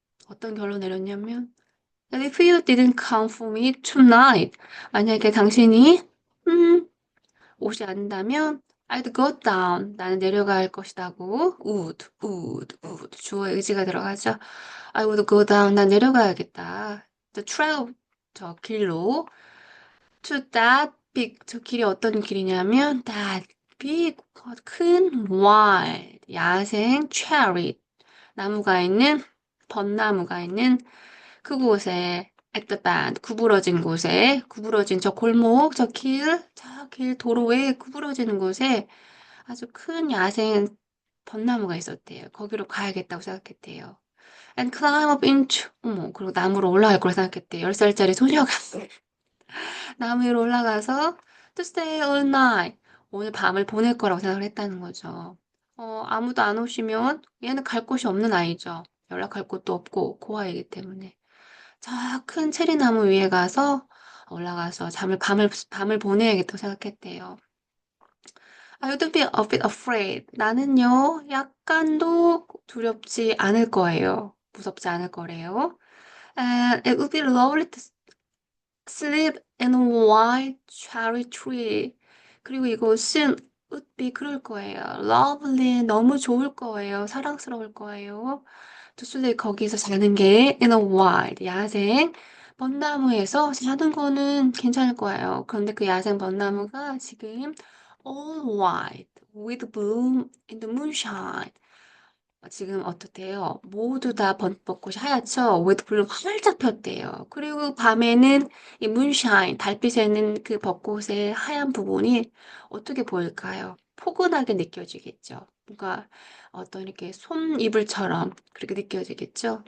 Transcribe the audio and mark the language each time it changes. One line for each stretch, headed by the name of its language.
Korean: 어떤 결론 내렸냐면,
English: that if you didn't come for me tonight,
Korean: 만약에 당신이 오지 않는다면,
English: I'd go down.
Korean: 나는 내려갈 것이다고. would. 주어의 의지가 들어가죠.
English: I would go down.
Korean: 난 내려가야겠다.
English: The trail,
Korean: 저 길로.
English: To that big,
Korean: 저 길이 어떤 길이냐면,
English: that big, 큰 wild, 야생 cherry.
Korean: 나무가 있는, 벚나무가 있는 그곳에 at the bend, 구부러진 저 골목, 저 길 도로에 구부러지는 곳에 아주 큰 야생 벚나무가 있었대요. 거기로 가야겠다고 생각했대요.
English: And climb up into,
Korean: 그리고 나무로 올라갈 거라 생각했대요. 10살짜리 소녀가 나무 위로 올라가서
English: to stay all night.
Korean: 오늘 밤을 보낼 거라고 생각을 했다는 거죠. 아무도 안 오시면 얘는 갈 곳이 없는 아이죠. 연락할 곳도 없고 고아이기 때문에. 저 큰 체리나무 위에 가서 올라가서 밤을 보내야겠다고 생각했대요.
English: I would be a bit afraid.
Korean: 나는요, 약간도 두렵지 않을 거예요. 무섭지 않을 거래요.
English: And it would be lovely to sleep in a white cherry tree.
Korean: 그리고 이곳은 would be 그럴 거예요. lovely, 너무 좋을 거예요. 사랑스러울 거예요. to sleep, 거기서 자는 게 in a white, 야생 벚나무에서 자는 거는 괜찮을 거예요. 그런데 그 야생 벚나무가 지금
English: all white, with bloom in the moonshine.
Korean: 지금 어떻대요? 모두 다 벚꽃이 하얗죠? with bloom 활짝 폈대요. 그리고 밤에는 이 moonshine, 달빛에는 그 벚꽃의 하얀 부분이 어떻게 보일까요? 포근하게 느껴지겠죠. 뭔가 어떤 이렇게 솜이불처럼 그렇게 느껴지겠죠.